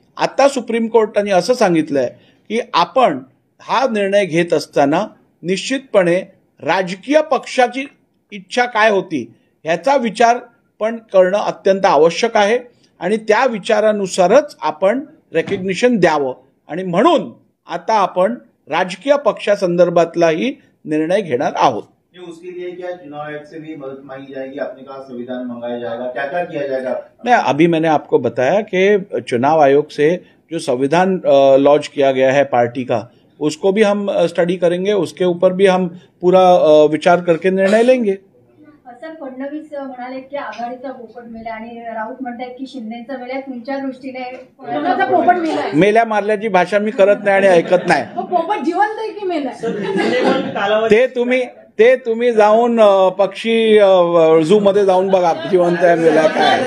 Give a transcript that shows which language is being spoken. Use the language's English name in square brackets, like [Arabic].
[Marathi] आता सुप्रीम कोर्टाने असं सांगितलंय की आपण हा निर्णय घेत असताना निश्चितपणे राजकीय पक्षाची इच्छा काय होती ह्याचा विचार पण करणं अत्यंत आवश्यक आहे आणि त्या विचारानुसारच आपण रेकग्निशन द्यावं। आणि म्हणून आता आपण राजकीय पक्षासंदर्भातलाही निर्णय घेणार आहोत। [Hindi] उसके लिए क्या चुनाव आयोग से भी मदद मांगी जाएगी? आपने कहा संविधान मंगाया जाएगा, क्या क्या किया जाएगा? नहीं, अभी मैंने आपको बताया कि चुनाव आयोग से जो संविधान लॉन्च किया गया है पार्टी का, उसको भी हम स्टडी करेंगे, उसके ऊपर भी हम पूरा विचार करके निर्णय लेंगे। [Marathi] सर, फडणवीस म्हणाले की आघाडीचा पोपट मेला आणि राऊत म्हणतात की शिंदेचा मेला, तुमच्या दृष्टीने कोणाचा पोपट मेलाय? मेल्या मारल्याची भाषा मी करत नाही आणि ऐकत नाही। पोपट जिवंत आहे की मेलाय? ते तुम्ही जाऊन पक्षी झू मध्ये जाऊन बघा जिवंत आहे मेला काय।